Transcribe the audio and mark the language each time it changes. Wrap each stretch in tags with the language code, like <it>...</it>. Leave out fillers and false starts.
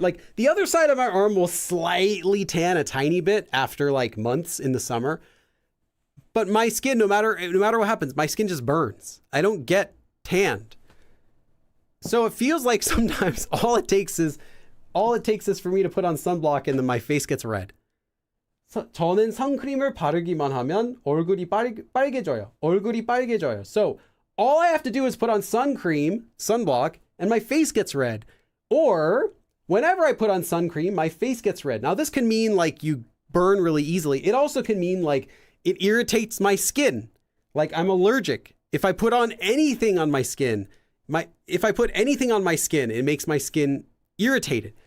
<en>Like the other side of my arm will slightly tan a tiny bit after like months in the summer. But my skin, no matter what happens, my skin just burns. I don't get tanned. So it feels like sometimes all it takes is for me to put on sunblock and then my face gets red.</en> <ko>저는 선크림을 바르기만 하면 얼굴이 빨개져요. 얼굴이 빨개져요.</ko> <en>So all I have to do is put on sun cream, sunblock, and my face gets red. Or whenever I put on sun cream, my face gets red. Now this can mean like you burn really easily. It also can mean like it irritates my skin. Like I'm allergic. If I put on anything on my skin, if I put anything on my skin, it makes my skin irritated.</en>